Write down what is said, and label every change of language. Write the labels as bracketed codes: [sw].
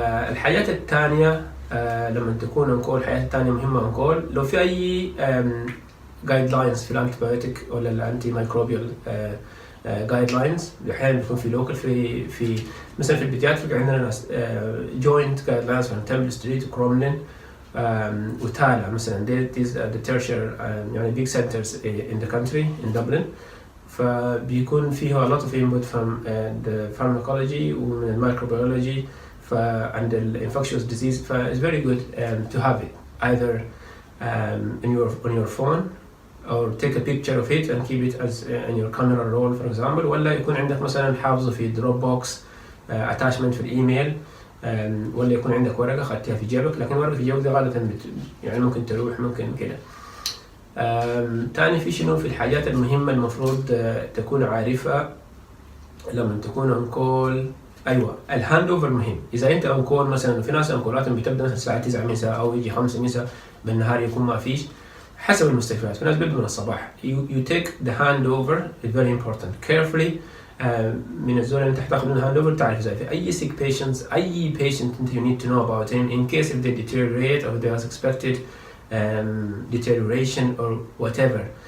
[ar] الحاجات الثانيه لما تكون انكول، الحاجات الثانيه مهمه انكول لو في اي جايد لاينز في الانتيبيوتيك ولا الانتي مايكروبيال جايد لاينز، احيانا بيكون في لوكال في مثلا في البيدياتريك عندنا جوينت جايد لاينز من تمبل ستريت وكروملين وتالا مثلا. [en] these are the tertiary يعني big centers in the country in Dublin، [ar] فبيكون فيها [en] a lot of input from the pharmacology [ar] ومن الميكروبيولوجي [en] and the infectious disease. it's very good to have it either on your phone or take a picture of it and keep it as in your camera roll for example، [ar] ولا يكون عندك مثلا حافظه في دروب بوكس attachment في الايميل، ولا يكون عندك ورقه خدتها في جيبك. لكن ورقه في جيبك دي غالبا يعني ممكن تروح ممكن كده. تاني في شنو في الحاجات المهمه المفروض تكون عارفها لما تكون اون كول. ايوه، الهاند اوفر مهم. اذا انت اون كول مثلا، في ناس اون كولاتهم بتبدا مثلا الساعه 9 مساء او يجي 5 مساء بالنهار يكون ما فيش، حسب المستشفيات. في ناس بيبدوا من الصباح. [en] you take the handover is very important carefully. [ar] من الزول اللي انت حتاخذ منه [en] handover [ar] تعرف ازاي في اي [en] sick patients، اي patient انت you need to know about him in case if they deteriorate or there is expected deterioration or whatever.